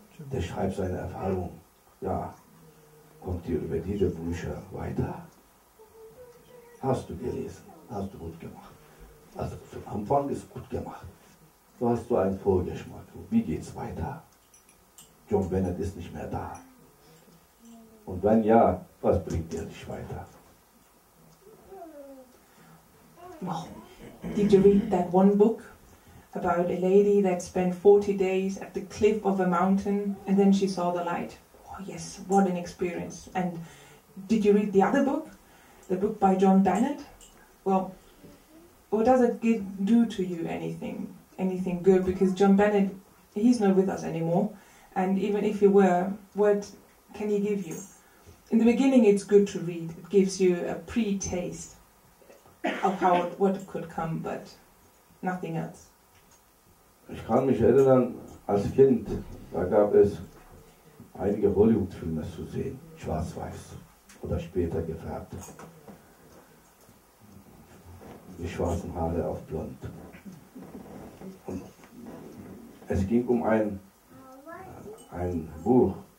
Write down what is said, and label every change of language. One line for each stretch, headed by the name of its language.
German: Der schreibt seine Erfahrung. Ja, kommt ihr über diese Bücher weiter? Hast du gelesen? Hast du gut gemacht? Also zum Anfang ist gut gemacht. So hast du einen Vorgeschmack. Wie geht's weiter? John Bennett ist nicht mehr da. Und wenn ja, was bringt dir nicht weiter?
English: Well, did you read that one book about a lady that spent 40 days at the cliff of a mountain and then she saw the light? Oh yes, what an experience. And did you read the other book? The book by John Bennett? Well, what does it do to you anything good? Because John Bennett, he's not with us anymore. And even if he were, what can he give you? In the beginning it's good to read. It gives you a pre-taste of what could come, but nothing else.
German: Ich kann mich erinnern, als Kind, da gab es einige Hollywood-Filme zu sehen. schwarz-weiß oder später gefärbt. Die schwarzen Haare auf blond. Und es ging um ein Buch.